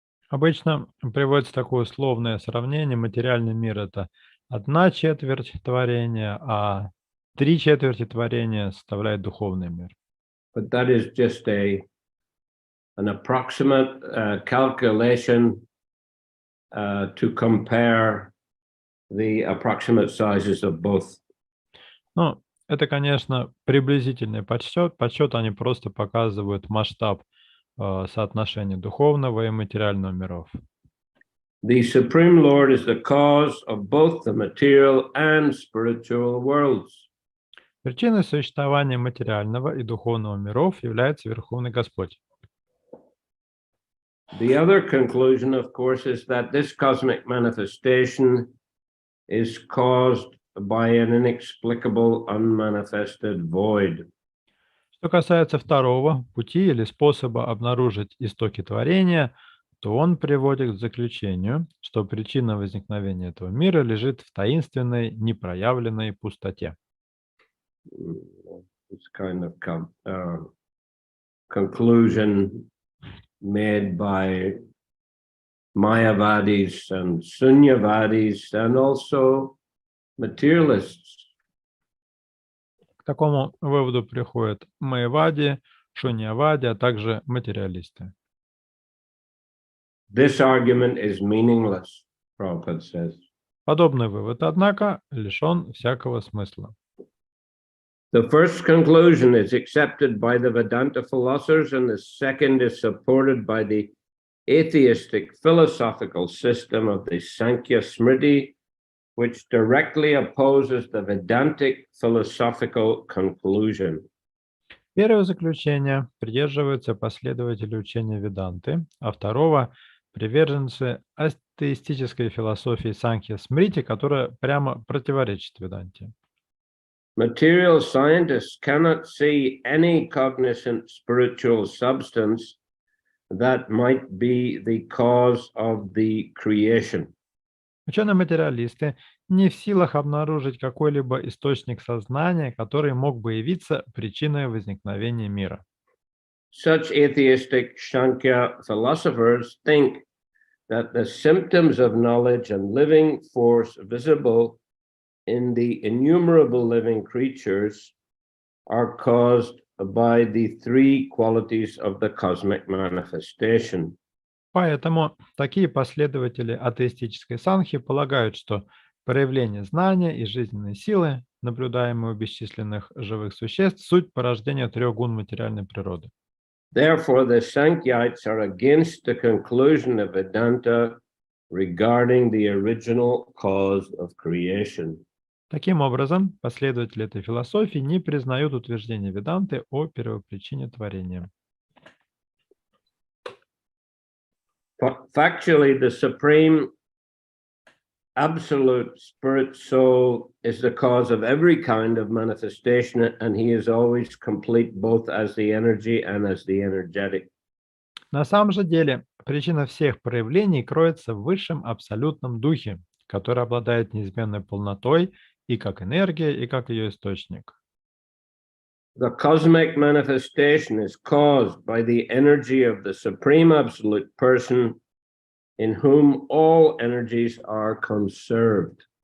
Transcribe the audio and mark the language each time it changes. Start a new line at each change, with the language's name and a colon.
Russian: Обычно приводится такое условное сравнение. Материальный мир – это 1/4 творения, а 3/4 творения составляет духовный мир.
English: But that is just an approximate calculation to compare the approximate sizes of both.
Russian: Ну, это, конечно, приблизительный подсчет. Подсчет они просто показывают масштаб соотношения духовного и материального миров.
English: The Supreme Lord is the cause of both the material and spiritual worlds.
Russian: Причиной существования материального и духовного миров является Верховный Господь.
English: The other conclusion, of course, is that this cosmic manifestation is caused by an inexplicable, unmanifested void.
Russian: Что касается второго пути или способа обнаружить истоки творения, то он приводит к заключению, что причина возникновения этого мира лежит в таинственной, непроявленной пустоте.
English: It's kind of conclusion made by Mayavadis and Sunyavadis, and also materialists.
Russian: К такому выводу приходят майявади, шуньявади, а также материалисты.
English: This argument is meaningless, Prabhupada says.
Russian: Подобный вывод, однако, лишен всякого смысла.
English: The first conclusion is accepted by the Vedanta philosophers, and the second is supported by the atheistic philosophical system of the Sankhya Smriti, which directly opposes the Vedantic philosophical conclusion.
Russian: Первого заключения придерживаются последователи учения Веданты, а второго – приверженцы атеистической философии Санхья Смрити, которая прямо противоречит Веданте.
English: Material scientists cannot see any cognizant spiritual substance that might be the cause of the creation.
Russian: Ученые-материалисты не в силах обнаружить какой-либо источник сознания, который мог бы явиться причиной возникновения мира.
English: Such atheistic Sankhya philosophers think that the symptoms of knowledge and living force visible in the innumerable living creatures are caused by the three qualities of the cosmic manifestation.
Russian: Поэтому такие последователи атеистической санхи полагают, что проявление знания и жизненной силы, наблюдаемые у бесчисленных живых существ, суть порождения трех гун материальной природы.
English: Therefore, the Sankhites are against the conclusion of Vedanta regarding the original cause of creation.
Russian: Таким образом, последователи этой философии не признают утверждение Веданты о первопричине творения.
English: Factually, the supreme absolute spirit soul is the cause of every kind of manifestation, and he is always complete both as the energy and as the energetic.
Russian: На самом же деле, причина всех проявлений кроется в высшем абсолютном духе, который обладает неизменной полнотой и как энергия, и как ее источник.
English: The cosmic manifestation is caused by the energy of the Supreme Absolute Person in whom all energies are conserved.